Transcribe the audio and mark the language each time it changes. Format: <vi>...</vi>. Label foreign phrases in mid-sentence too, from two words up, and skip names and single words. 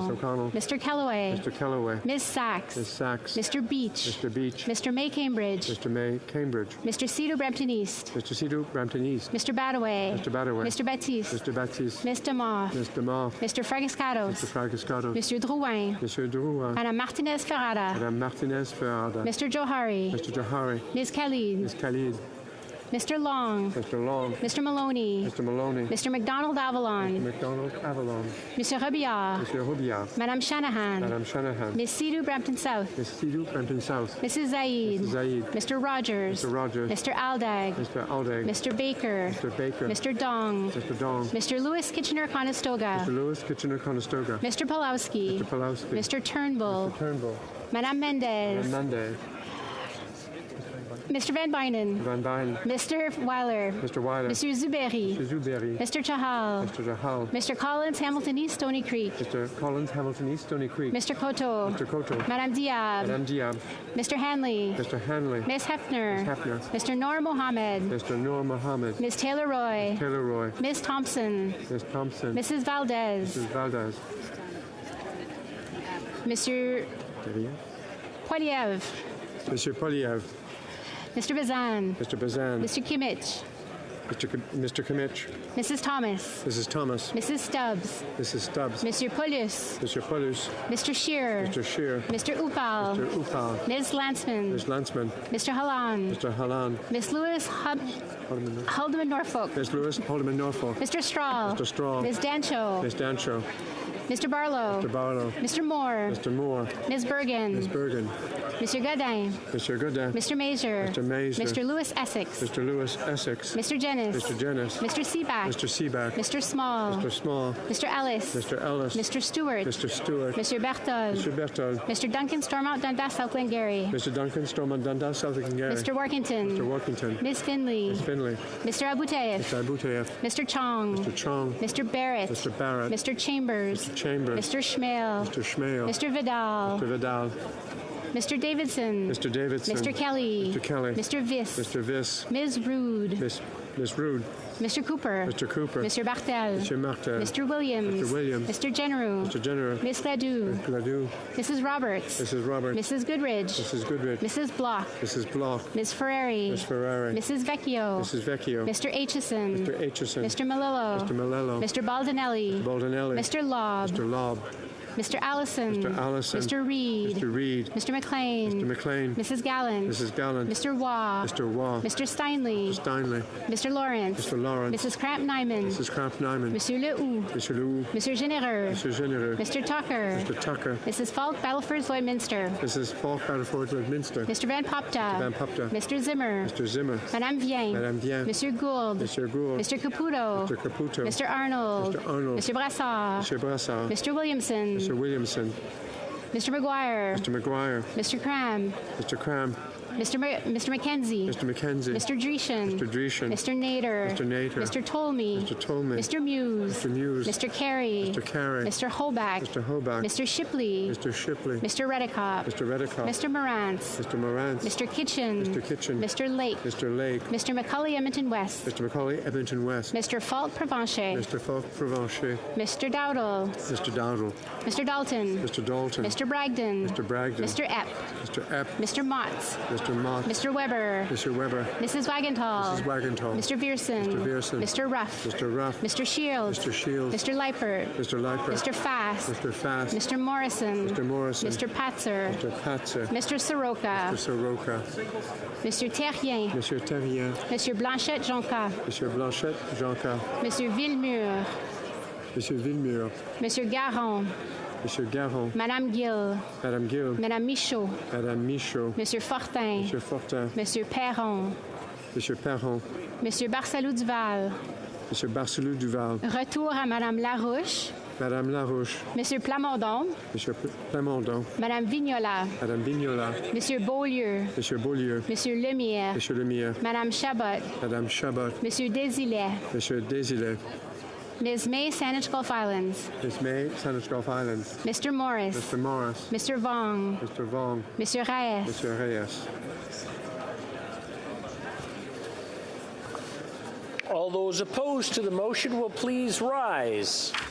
<en>Ms. O'Connell. Mr. Kellaway. Mr. Kellaway. Ms. Sachs. Ms. Sachs. Mr. Beach. Mr. Beach. Mr. May Cambridge. Mr. May Cambridge. Mr. Cedar Brampton East. Mr. Cedar Brampton East. Mr. Badaway. Mr. Badaway. Mr. Baptiste. Mr. Baptiste. Ms. DeMar. Ms. DeMar. Mr. Fragiscatos. Mr. Fragiscatos. Monsieur Drouin. Monsieur Drouin. Madame Martinez Ferrada. Madame Martinez Ferrada. Mr. Johari. Mr. Johari. Ms. Khalid. Ms. Khalid. Mr. Long. Mr. Long. Mr. Maloney. Mr. Maloney. Mr. McDonald Avalon. McDonald Avalon. Mr. Robillard. Mr. Robillard. Madame Shanahan. Madame Shanahan. Ms. Sidhu Brampton South. Ms. Sidhu Brampton South. Mrs. Zaid. Mrs. Zaid. Mr. Rogers. Mr. Rogers. Mr. Aldag. Mr. Aldag. Mr. Baker. Mr. Baker. Mr. Dong. Mr. Dong. Mr. Lewis Kitchener-Conestoga. Mr. Lewis Kitchener-Conestoga. Mr. Pulowski. Mr. Pulowski. Mr. Turnbull. Mr. Turnbull. Madame Mendez. Madame Mendez. Mr. Van Bynen. Van Bynen. Mr. Weiler. Mr. Weiler. Mr. Zuberi. Mr. Zuberi. Mr. Chahal. Mr. Jahal. Mr. Collins, Hamilton East, Stony Creek. Mr. Collins, Hamilton East, Stony Creek. Mr. Koto. Mr. Koto. Madame Diab. Madame Diab. Mr. Hanley. Mr. Hanley. Miss Hefner. Ms. Hefner. Mr. Noor Mohammed. Mr. Noor Mohammed. Ms. Taylor Roy. Taylor Roy. Ms. Thompson. Ms. Thompson. Mrs. Valdez. Mrs. Valdez. Mr. Poiliev. Mr. Poliev. Mr. Bazan. Mr. Bazan. Mr. Kimmich. Mr. Kimmich. Mrs. Thomas. Mrs. Thomas. Mrs. Stubbs. Mrs. Stubbs. Monsieur Paulus. Mr. Paulus. Mr. Shearer. Mr. Shear. Mr. Upal. Mr. Upal. Ms. Landsman. Ms. Landsman. Mr. Halan. Mr. Halan. Miss Lewis Haldeman Norfolk. Ms. Lewis Haldeman Norfolk. Mr. Strahl. Mr. Strahl. Ms. Dancho. Ms. Dancho. Mr. Barlow. Mr. Barlow. Mr. Moore. Mr. Moore. Ms. Bergen. Ms. Bergen. Mr. Godin. Mr. Godin. Mr. Mazur. Mr. Mazur. Mr. Lewis Essex. Mr. Lewis Essex. Mr. Jennis. Mr. Jennis. Mr. Seaback. Mr. Seaback. Mr. Small. Mr. Small. Mr. Ellis. Mr. Ellis. Mr. Stewart. Mr. Stewart. Mr. Berthold. Mr. Berthold. Mr. Duncan Stormont Dundas South Glengarry. Mr. Duncan Stormont Dundas South Glengarry. Mr. Workington. Mr. Workington. Ms. Finley. Ms. Finley. Mr. Abuteyev. Mr. Abuteyev. Mr. Chong. Mr. Chong. Mr. Barrett. Mr. Barrett. Mr. Chambers. Mr. Chambers. Mr. Schmale. Mr. Schmale. Mr. Vidal. Mr. Vidal. Mr. Davidson. Mr. Davidson. Mr. Kelly. Mr. Kelly. Mr. Viss. Mr. Viss. Ms. Rude. Miss Rude. Mr. Cooper. Mr. Cooper. Mr. Bartel. Mr. Martel. Mr. Williams. Mr. Williams. Mr. General. Mr. General. Miss Ledoux. Mr. Ledoux. Mrs. Roberts. Mrs. Roberts. Mrs. Goodridge. Mrs. Goodrich. Mrs. Block. Mrs. Block. Ms. Ferrari. Miss Ferrari. Mrs. Vecchio. Mrs. Vecchio. Mr. Aitchison. Mr. Aitchison. Mr. Malillo. Mr. Malello. Mr. Baldinelli. Baldinelli. Mr. Lobb. Mr. Lobb. Mr. Allison. Mr. Allison. Mr. Reed. Mr. Reed. Mr. McLean. Mr. McLean. Mrs. Gallant. Mrs. Gallant. Mr. Waugh. Mr. Waugh. Mr. Steinley. Mr. Steinley. Mr. Lawrence. Mr. Lawrence. Mrs. Cramp Nyman. Mrs. Cramp Nyman. Monsieur Lehoux. Mr. Lou. Monsieur Généreux. Mr. Genereux. Mr. Tucker. Mr. Tucker. Mrs. Falk, Battleford, Lloydminster. Mrs. Falk, Battleford, Lloydminster. Mr. Van Popta. Mr. Van Popta. Mr. Zimmer. Mr. Zimmer. Madame Vien. Madame Vien. Monsieur Gould. Mr. Gould. Mr. Caputo. Mr. Caputo. Mr. Arnold. Mr. Arnold. Mr. Brassard. Mr. Brassard. Mr. Williamson. Mr. Williamson. Mr. McGuire. Mr. McGuire. Mr. Cram. Mr. Cram. Mr. Mackenzie. Mr. Mackenzie. Mr. Dreeshen. Mr. Dreeshen. Mr. Nader. Mr. Nader. Mr. Tolmie. Mr. Tolmie. Mr. Muse. Mr. Muse. Mr. Carey. Mr. Carey. Mr. Hoback. Mr. Hoback. Mr. Shipley. Mr. Shipley. Mr. Redicott. Mr. Redicott. Mr. Morantz. Mr. Morantz. Mr. Kitchen. Mr. Kitchen. Mr. Lake. Mr. Lake. Mr. Macaulay Edmonton West. Mr. Macaulay, Edmonton West. Mr. Falk Provencher. Mr. Falk, Provencher. Mr. Dowdle. Mr. Dowdle. Mr. Dalton. Mr. Dalton. Mr. Bragdon. Mr. Bragdon. Mr. Epp. Mr. Epp. Mr. Motts. Mr. Mott. Mr. Weber. Mr. Weber. Mrs. Wagenthal. Mrs. Wagenthal. Mr. Vierson. Mr. Vierson. Mr. Ruff. Mr. Ruff. Mr. Shields. Mr. Shields. Mr. Leipert. Mr. Leipert. Mr. Fast. Mr. Fast. Mr. Morrison. Mr. Morrison. Mr. Patzer. Mr. Patzer. Mr. Soroka. Mr. Soroka. Mr. Terrien. Monsieur Terrien. Monsieur Blanchette Jonca. Monsieur Blanchette Jonca. Monsieur Villemur. Monsieur Villemur. Monsieur Garon. Monsieur Garon. Madame Gill. Madame Gill. Madame Michaud. Madame Michaud. Monsieur Fortin. Monsieur Fortin. Monsieur Perron. Monsieur Perron. Monsieur Barcelou Duval. Monsieur Barcelou Duval.</en> <fr>Retour à Madame Larouche.</fr> <en>Madame Larouche. Monsieur Plamondon. Monsieur Plamondon. Madame Vignola. Madame Vignola. Monsieur Beaulieu. Monsieur Beaulieu. Monsieur Lemire. Monsieur Lemire. Madame Chabot. Madame Chabot. Monsieur Desilets. Monsieur Desilets. Ms. May, Saanich Gulf Islands. Miss May, Saanich Gulf Islands. Mr. Morris. Mr. Morris. Mr. Vong. Mr. Vong. Monsieur Reyes. Monsieur Reyes. All those opposed to the motion will please rise.</en>